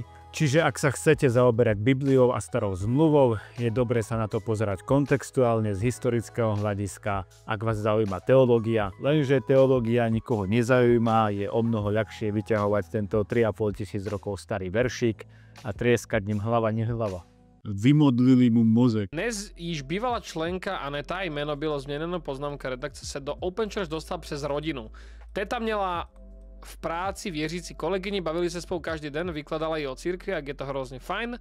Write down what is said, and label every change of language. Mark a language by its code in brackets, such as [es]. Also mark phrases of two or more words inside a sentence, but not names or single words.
[sk] Čiže ak sa chcete zaoberať Bibliou a starou zmluvou, je dobre sa na to pozerať kontextuálne z historického hľadiska, ak vás zaujíma teológia. Lenže teológia nikoho nezaujíma, je o mnoho ľahšie vyťahovať tento 3,5 tisíc rokov starý veršik a trieskať ním hlava nehlava. [cs] Vymodlili mu mozek. Dnes již bývalá členka Aneta, jméno bylo změněno, poznámka redakce, se do Open Church dostal přes rodinu. Teta měla v práci věřící kolegyni, bavili se spolu každý den, vykladala jí o církvi, jak je to hrozně fajn.